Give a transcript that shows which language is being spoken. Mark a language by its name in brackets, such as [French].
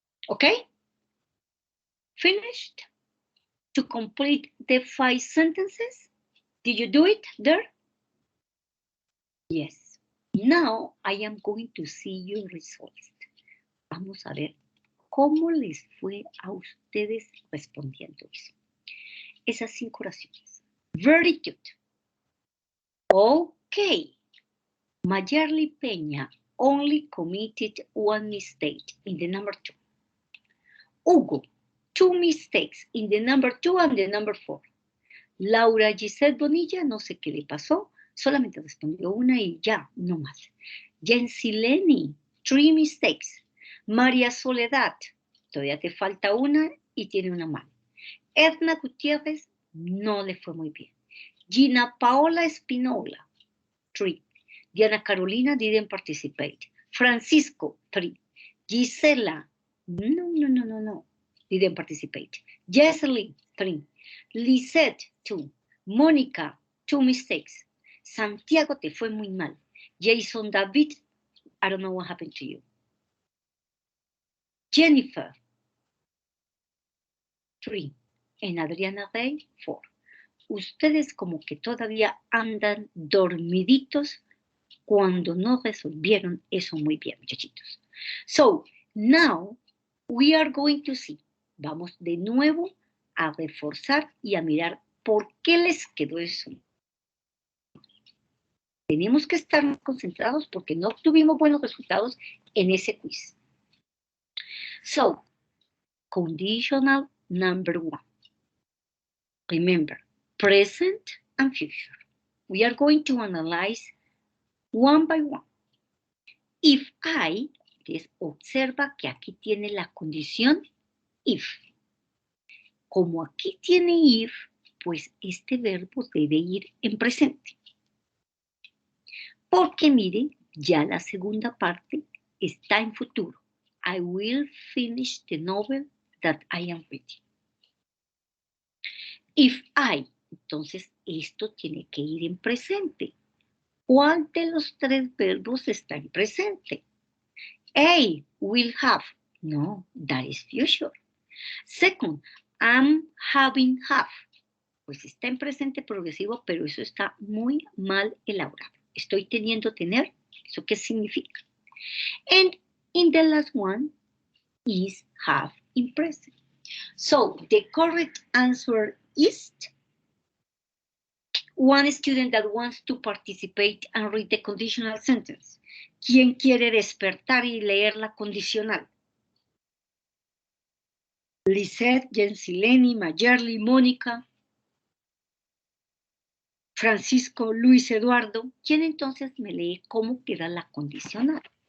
[English] Okay? Finished? To complete the 5 sentences? Did you do it there? Yes. Now I am going to see your results. [Spanish] Vamos a ver cómo les fue a ustedes respondiendo eso. Esas 5 oraciones. [English] Very good. Okay. Mayerly Peña only committed 1 mistake in the number 2. Hugo, 2 mistakes in the number 2 and the number 4. [Spanish] Laura Gisette Bonilla, no sé qué le pasó, solamente respondió una y ya, no más. Jensileni, [English] 3 mistakes. [Spanish] María Soledad, todavía te falta una y tiene una mal. Edna Gutiérrez, no le fue muy bien. Gina Paola Espinola, 3. [English] Diana Carolina didn't participate. Francisco, 3. Gisela, no, didn't participate. Jesselyn, 3. Lisette, 2. Mónica, 2 mistakes. [Spanish] Santiago, te fue muy mal. [English] Jason David, I don't know what happened to you. Jennifer, 3. And Adriana Rey, 4. [Spanish] Ustedes como que todavía andan dormiditos cuando no resolvieron eso muy bien, muchachitos. [English] So, now we are going to see. [Spanish] Vamos de nuevo a reforzar y a mirar por qué les quedó eso. Tenemos que estar concentrados porque no obtuvimos buenos resultados en ese quiz. [English] So, conditional number 1. Remember, present and future. We are going to analyze one by one. If I, [Spanish] observa que aquí tiene la condición if. Como aquí tiene if, pues este verbo debe ir en presente. Porque mire, ya la segunda parte está en futuro. [English] I will finish the novel that I am reading. If I, [Spanish] entonces esto tiene que ir en presente. ¿Cuál de los 3 verbos está en presente? [English] A, will have. No, that is future. Second, am having have. [Spanish] Pues está en presente progresivo, pero eso está muy mal elaborado. Estoy teniendo tener. ¿Eso qué significa? [English] And in the last one is have in present. So the correct answer is one student that wants to participate and read the conditional sentence. [Spanish] ¿Quién quiere despertar y leer la condicional? Lisette, Jensileni, Mayerly, Mónica, Francisco, Luis Eduardo. ¿Quién entonces me lee cómo queda la condicional?